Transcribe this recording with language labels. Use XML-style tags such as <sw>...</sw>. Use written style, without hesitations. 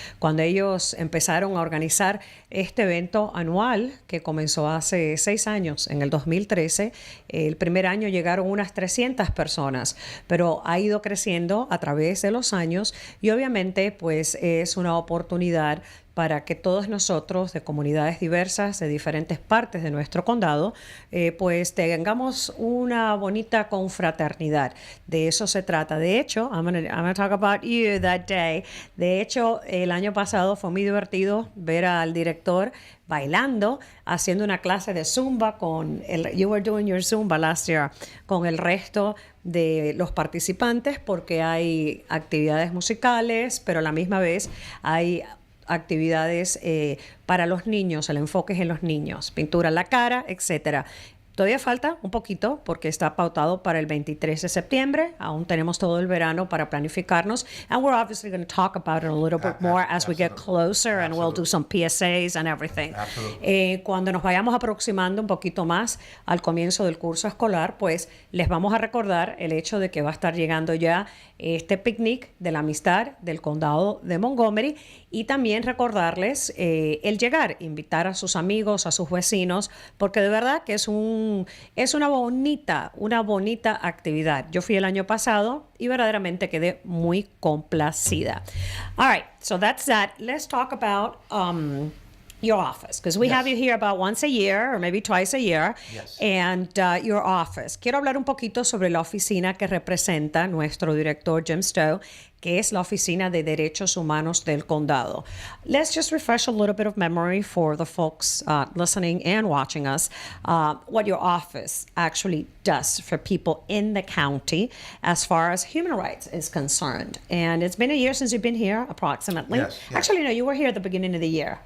<es>Cuando ellos empezaron a organizar este evento anual que comenzó hace 6 años, en el 2013, el primer año llegaron unas 300 personas, pero ha ido creciendo a través de los años y obviamente pues es una oportunidad para que todos nosotros de comunidades diversas, de diferentes partes de nuestro condado, pues tengamos una bonita confraternidad. De eso se trata. De hecho,</es> <en>I'm gonna talk about you that day.</en> <es>De hecho, el año pasado fue muy divertido ver al director bailando, haciendo una clase de Zumba</es> <en>you were doing your Zumba last year,</en> <es>con el resto de los participantes, porque hay actividades musicales, pero a la misma vez hay actividades para los niños, el enfoque es en los niños, pintura en la cara, etcétera. Todavía falta un poquito porque está pautado para el 23 de septiembre. Aún tenemos todo el verano para planificarnos.</es> <en>And we're obviously going to talk about it a little bit more as we get closer, and we'll do some PSAs and everything.</en> <es>Cuando nos vayamos aproximando un poquito más al comienzo del curso escolar, pues les vamos a recordar el hecho de que va a estar llegando ya este picnic de la amistad del condado de Montgomery, y también recordarles el llegar, invitar a sus amigos, a sus vecinos, porque de verdad que es una bonita actividad. Yo fui el año pasado y verdaderamente quedé muy complacida.</es> <en>All right, so that's that. Let's talk about your office, because we have you here about once a year or maybe twice a year. Yes. And your office.</en> <es>Quiero hablar un poquito sobre la oficina que representa nuestro director Jim Stowe, que es la Oficina de Derechos Humanos del Condado.</es> <en>Let's just refresh a little bit of memory for the folks listening and watching us, what your office actually does for people in the county as far as human rights is concerned. And it's been a year since you've been here, approximately. Yes. Actually, no, you were here at the beginning of the year.</en>